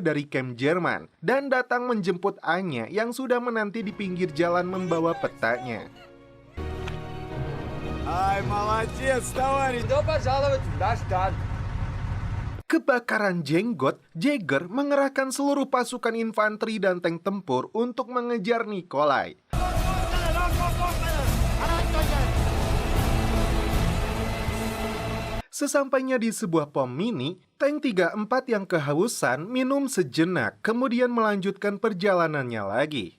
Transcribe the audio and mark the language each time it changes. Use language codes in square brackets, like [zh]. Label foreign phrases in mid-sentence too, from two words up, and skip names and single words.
[id] dari kamp Jerman dan datang menjemput Anya yang sudah menanti di pinggir jalan membawa petanya. [ru] Ай, молодец, товарищ! Добро пожаловать в наш танк. [id] Kebakaran jenggot, Jagger mengerahkan seluruh pasukan infanteri dan tank tempur untuk mengejar Nikolai. Sesampainya di sebuah pom mini, tank 34 yang kehausan minum sejenak, kemudian melanjutkan perjalanannya lagi.